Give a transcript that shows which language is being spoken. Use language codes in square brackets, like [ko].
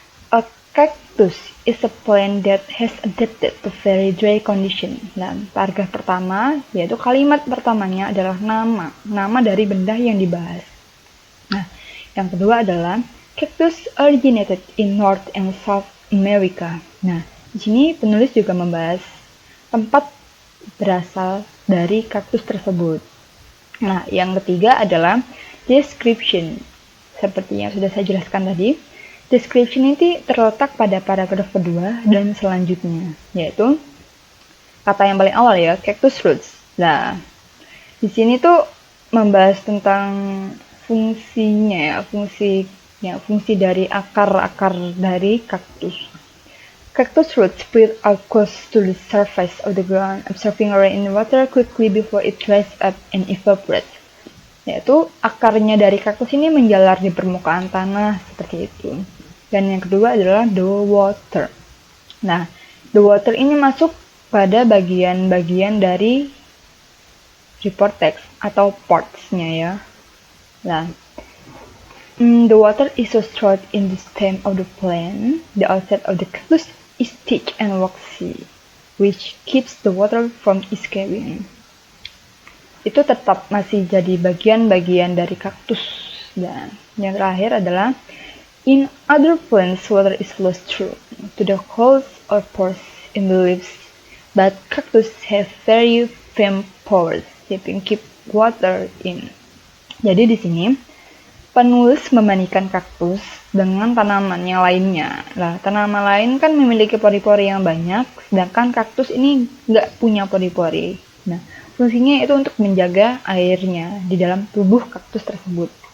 [en] A cactus is a plant that has adapted to very dry condition. [id] Nah, paragraf pertama, yaitu kalimat pertamanya adalah nama dari benda yang dibahas. Nah, yang kedua adalah [en] cactus originated in North and South America. [id] Nah, di sini penulis juga membahas tempat berasal dari kaktus tersebut. Nah, yang ketiga adalah description. Seperti yang sudah saya jelaskan tadi, description ini terletak pada paragraf kedua dan selanjutnya, yaitu kata yang paling awal ya, cactus roots. Nah, di sini tuh membahas tentang fungsinya ya, fungsi dari akar-akar dari kaktus. [en] Cactus roots spread out close to the surface of the ground, absorbing rainwater quickly before it dries up and evaporates. [id] Yaitu akarnya dari kaktus ini menjalar di permukaan tanah seperti itu. Dan yang kedua adalah the water. Nah, the water ini masuk pada bagian-bagian dari report text atau parts-nya ya. [en] Nah, the water is stored in the stem of the plant. The outside of the cactus is thick and waxy, which keeps the water from escaping. [id] Itu tetap masih jadi bagian-bagian dari kaktus. Dan yang terakhir adalah [en] in other plants, water is lost through to the holes or pores in the leaves, but cactus have very firm pores that can keep water in. [id] Jadi di sini penulis membandingkan kaktus dengan tanaman yang lainnya. Nah, tanaman lain kan memiliki pori-pori yang banyak, sedangkan kaktus ini nggak punya pori-pori. Nah, fungsinya itu untuk menjaga airnya di dalam tubuh kaktus tersebut.